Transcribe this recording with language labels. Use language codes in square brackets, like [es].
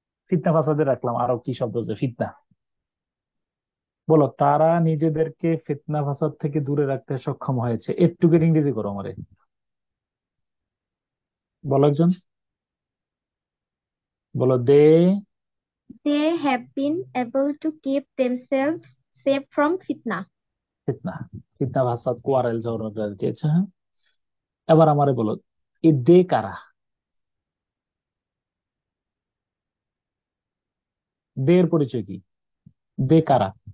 [bn] ফিতনা ফাসাদে রাখলাম, আরো কি শব্দ আছে, ফিতনা। বলো, তারা নিজেদেরকে ফিতনা ফাসাদ থেকে দূরে রাখতে সক্ষম হয়েছে। একটুকে ইংরেজি করো আমারে, বলো একজন, বলো দে। [en] They have been able to keep themselves safe from fitna. [bn] ফিতনা, ফিতনা ফাসাদ কোয়ারেল ঝগড়া দিয়েছে, হ্যাঁ। এবার আমারে বলো, এই দে কারা? দে এর পরিচয় কি? দে কারা?